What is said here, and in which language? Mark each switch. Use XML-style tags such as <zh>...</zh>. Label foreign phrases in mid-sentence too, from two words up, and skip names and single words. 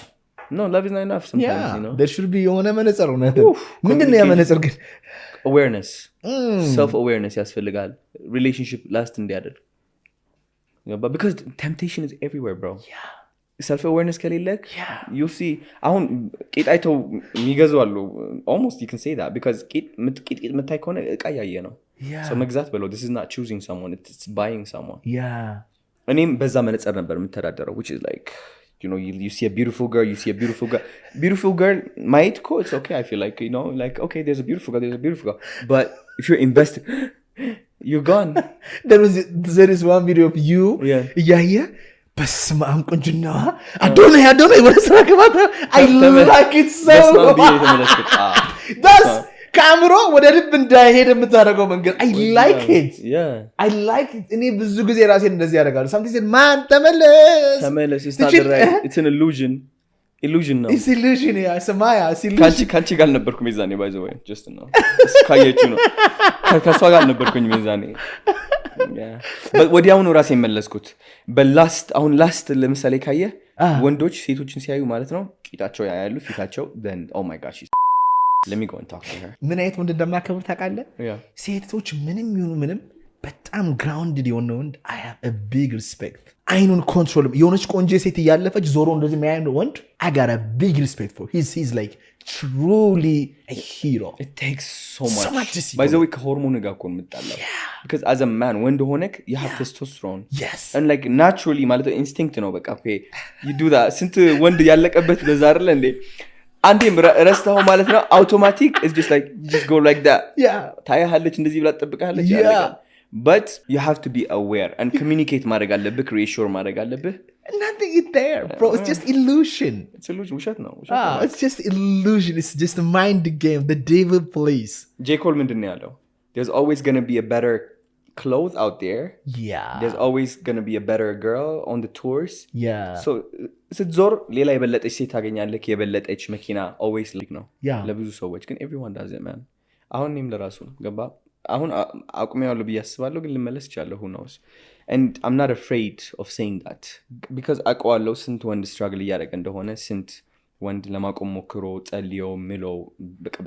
<en>no love is not enough sometimes you know there should be</en> <am>የሆነ መነጽሩ ነው ምንድነው ያ መነጽር ግን</am> <en>awareness self awareness ያስፈልጋል relationship last እንዲያደርግ but because temptation is everywhere bro self awareness ከሌለክ you see</en> <am>አሁን ቂጣይተው የሚገዙ አሉ</am> <en>almost you can say that because</en> <am>ቂጥ መታይ ከሆነ እቃ ያየ ነው</am> <en>so</en> <am>መግዛት በለው</am> <en>this is not choosing someone it's buying someone</en> <am>እኔም በዛ መነጽር ነበር የምተዳደረው</am> <en>which is like you know you see a beautiful girl might go it's okay I feel like you know like okay there's a beautiful girl but if you're invested you're gone there is one video of you yeah</en> <am>በስመ አብ ቁንጅና አዶናይ ወደ ስራ ገባታ</am> <en>I like it so that's</en> <am>ካምሮ ወደ ልብ እንዳይሄድ የምታደርገው መንገድ</am> <en>I like it</en> <am>እኔ ብዙ ጊዜ ራሴን እንደዚህ ያደርጋለሁ</am> <en>something said man</en> <am>ተመለስ</am> <en>it's not right it's an illusion ነው it's illusion ሰማያ</en> <am>ካንቺ ጋር ነበርኩ ሚዛኔ</am> <en>by the way just</en> <am>ነው ካየቹ ነው ከሷ ጋር ነበርኩኝ ሚዛኔ ወዲያውኑ ራሴን መለስኩት አሁን ላስት ለምሳሌ ካየ ወንዶች ሴቶችን ሲያዩ ማለት ነው ቂጣቸው ያያሉ ፊታቸው</am> <en>then oh my gosh let me go and talk to her</en> <am>ምን አይነት ወንድ እንደማከብር ታውቃለህ ሴቶች ምንም ይሁኑ ምንም በጣም grounded የሆነ ወንድ</am> <en>I have a big respect</en> <am>አይኑን ኮንትሮል የሆነች ቆንጆ ሴት እያለፈች ዞሮ እንደዚህ የሚያየው ወንድ</am> <en>I got a big respect for he's like truly a hero it takes so much by the way</en> <am>ከሆርሞን ጋር እኮ የምጣላው</am> <en>because as a man</en> <am>ወንድ ሆነክ</am> <en>you have testosterone and like naturally ማለት instinct</en> <am>ነው በቃ</am> <en>okay you do that</en> <am>ስንት ወንድ ያለቀበት በዛ አይደል እንዴ አንዴም ረስተው ማለት ነው አውቶማቲክ</am> <en>is just go like that</en> <am>ታያለች እንደዚህ ብላ ተጠብቃለች</am> <en>but you have to be aware and communicate</en> <am>ማድረግ አለብህ</am> <en>reassure</en> <am>ማድረግ አለብህ</am> <en>nothing is there bro it's just illusion</en> <am>ውሸት ነው</am> <en>it's just illusion it's just a mind game the devil plays</en> <am>J. Cole ምንድን ነው ያለው</am> <en>there's always going to be a better clothes out there there's always going to be a better girl on the tours</en> <am>so ስትዞር ሌላ የበለጠች ሴት ታገኛለህ የበለጠች መኪና</am> <en>always like</en> <am>ነው ለብዙ ሰዎች ግን</am> <en>everyone does it man</en> <am>አሁን እኔም ለራሱ ገባ አሁን አቁሜያለሁ ብዬ አስባለሁ ግን ልመለስ ይችላል</am> <en>who knows and I'm not afraid of saying that because</en> <am>አውቀዋለሁ ስንት ወንድ struggle እያደረገ እንደሆነ ስንት ወንድ ለማቆም ሞክሮ ጸልዮ ምሎ</am>